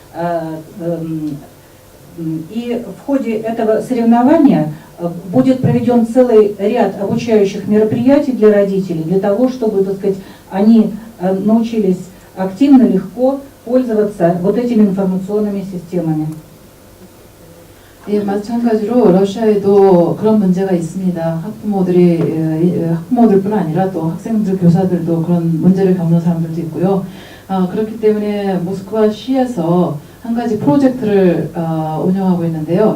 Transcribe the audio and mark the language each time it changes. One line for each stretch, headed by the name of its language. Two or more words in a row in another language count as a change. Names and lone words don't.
Russian: И в ходе этого соревнования будет проведен целый ряд обучающих мероприятий для родителей, для того, чтобы, так сказать, они научились активно, легко пользоваться вот этими информационными системами.
Korean: 예, 마찬가지로 러시아에도 그런 문제가 있습니다. 학부모들뿐 아니라 또 학생들, 교사들도 그런 문제를 겪는 사람들도 있고요. 그렇기 때문에 모스크바 시에서 한 가지 프로젝트를 운영하고 있는데요.